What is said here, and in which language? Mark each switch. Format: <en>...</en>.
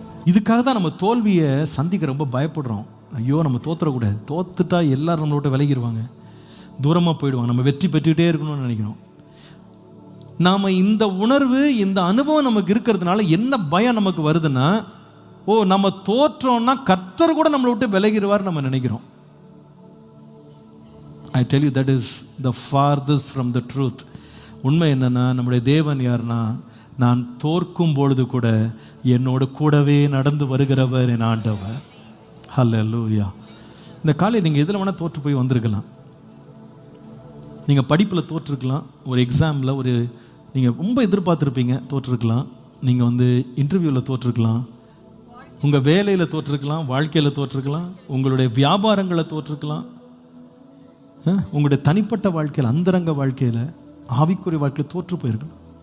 <ta>இதுக்காக தான் நம்ம தோல்வியை சந்திக்க ரொம்ப பயப்படுறோம். ஐயோ நம்ம தோத்துறக்கூடாது, தோத்துட்டா எல்லாரும் நம்மளோட விலகிடுவாங்க, தூரமாக போயிடுவாங்க, நம்ம வெற்றி பெற்றுக்கிட்டே இருக்கணும்னு நினைக்கிறோம். நாம் இந்த உணர்வு, இந்த அனுபவம் நமக்கு இருக்கிறதுனால என்ன பயம் நமக்கு வருதுன்னா, ஓ நம்ம தோற்றோம்னா கர்த்தர் கூட நம்மளை விட்டு விலகிடுவார் நம்ம நினைக்கிறோம்.</ta> <en>I tell you that is the farthest from the truth.</en> <ta>உண்மை என்னன்னா, நம்முடைய தேவன் யாருன்னா, நான் தோற்கும் பொழுது கூட என்னோட கூடவே நடந்து வருகிறவர் என் ஆண்டவர். ஹல்லேலூயா. இந்த காலையில் நீங்கள் எதில் வேணால் தோற்று போய் வந்திருக்கலாம். நீங்கள் படிப்பில் தோற்றுருக்கலாம், ஒரு எக்ஸாமில் ஒரு நீங்கள் ரொம்ப எதிர்பார்த்துருப்பீங்க தோற்றுருக்கலாம், நீங்கள் வந்து இன்டர்வியூவில் தோற்றுருக்கலாம், உங்கள் வேலையில் தோற்றுருக்கலாம், வாழ்க்கையில் தோற்றுருக்கலாம், உங்களுடைய வியாபாரங்களை தோற்றுருக்கலாம், உங்களுடைய தனிப்பட்ட வாழ்க்கையில், அந்தரங்க வாழ்க்கையில், ஆவிக்குரிய வாழ்க்கையில் தோற்று போயிருக்கலாம்.</ta>